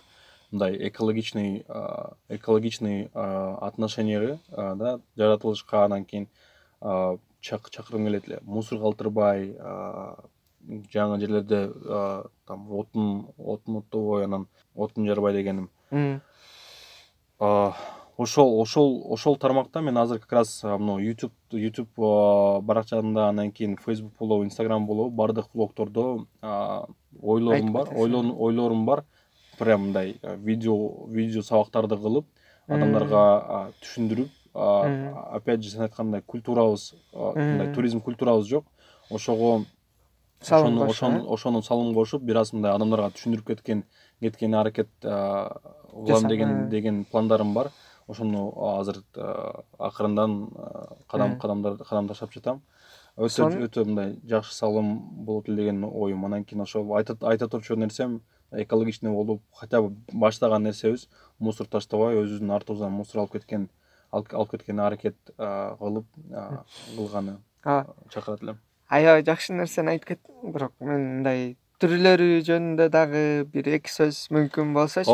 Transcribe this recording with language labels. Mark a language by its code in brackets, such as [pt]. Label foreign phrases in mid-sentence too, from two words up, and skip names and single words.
[ky] Мындай экологичный отношенияга да, жаратылышка, анан кийин чакыргым келет эле. Мусор калтырбай, жаңы жерлерде там отун оттобой, анан отун жарбай дегеним. Ошол тармакта мен азыр [ru] как раз [ky] YouTube баракчамда, анан кийин Facebook болобу, Instagram болобу, бардык блогтордо ойлорум бар. Прям мындай видео сабактарды кылып, адамдарга түшүндүрүп, [ru] опять же [ky] сен айткандай культурабыз, мындай туризм культурабыз жок. Ошону салым кошуп, бир аз мындай адамдарга түшүндүрүп кеткен аракет кылам деген пландарым бар. Ошону азыр акырындан кадам таштап жатам. Өтө мындай жакшы салым болот эле деген оюм. Анан кийин ошо айта турчу нерсем, экологичный болуп, [ru] хотя бы [ky] баштаган нерсебиз мусор таштабай, өзүбүздүн артыбыздан мусор алып кеткен аракет кылганы чакырат элем. Аябай жакшы нерсени айтып кеттиң, бирок мен мындай түрлөрү жөнүндө дагы бир эки сөз мүмкүн болсочу.